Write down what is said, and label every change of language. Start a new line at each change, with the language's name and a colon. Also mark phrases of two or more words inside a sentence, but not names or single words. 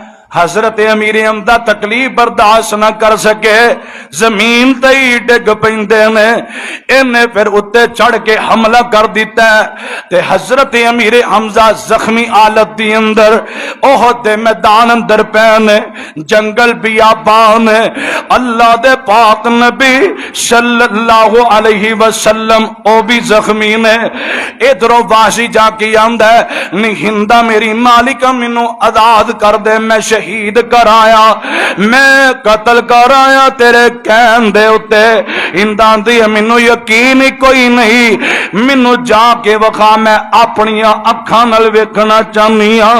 Punjabi: حضرت امیر حمزہ تکلیف برداشت نہ کر سکے، زمین تے ہی ڈگ پیندے نے. انہیں فیر اتے چڑھ کے حملہ کر دتا ہے، تے حضرت امیر حمزہ زخمی حالت دی اندر احد دے میدان اندر پینے، جنگل بیابان. اللہ دے پاک نبی
Arabic: صلى الله عليه وسلم
Punjabi: او بھی زخمی نے. ادھروں واسی جا کے آندا ہے، نی ہندہ میری مالکہ مینوں آزاد کر دے، میں شہید کرایا، میں قتل کرایا تیرے کہن دے اتے. ہندہ دی مینوں یقین ہی کوئی نہیں، مینوں جا کے وکھا، میں اپنی اکھاں نال ویکھنا چاہنی ہاں.